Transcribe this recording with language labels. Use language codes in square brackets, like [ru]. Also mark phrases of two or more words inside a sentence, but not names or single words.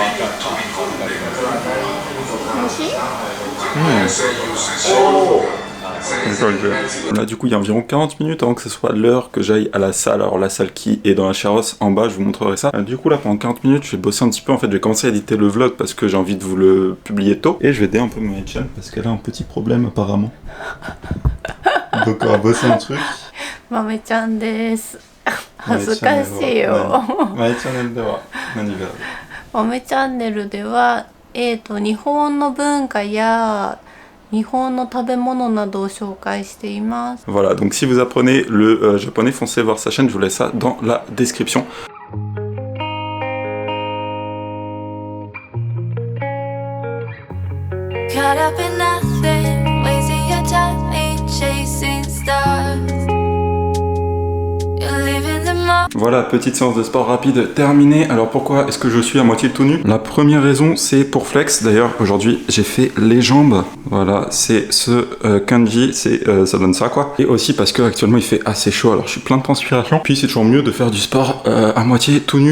[fr] Là du coup il y a environ 40 minutes avant que ce soit l'heure que j'aille à la salle. Alors la salle qui est dans la Chiaros en bas, je vous montrerai ça. Du coup là pendant 40 minutes je vais bosser un petit peu. En fait je vais commencer à éditer le vlog parce que j'ai envie de vous le publier tôt. Et je vais aider un peu Mami-chan parce qu'elle a un petit problème apparemment. Donc on va bosser un truc. [ja] マミちゃんです. 恥ずかしよ. マミちゃんでは何がある? Mamiチャンネルでは日本の文化や日本の食べ物などを紹介しています。 [fr] Voilà, donc si vous apprenez le japonais, foncez voir sa chaîne, je vous laisse ça dans la description. [en] Caught up in nothing, wasting your time chasing stars. You're living the moment. [fr] Voilà, petite séance de sport rapide terminée. Alors pourquoi est-ce que je suis à moitié tout nu? La première raison, c'est pour flex. D'ailleurs, aujourd'hui, j'ai fait les jambes. Voilà, c'est ce kanji, ça donne ça quoi. Et aussi parce que actuellement il fait assez chaud, alors je suis plein de transpiration. Puis c'est toujours mieux de faire du sport à moitié tout nu.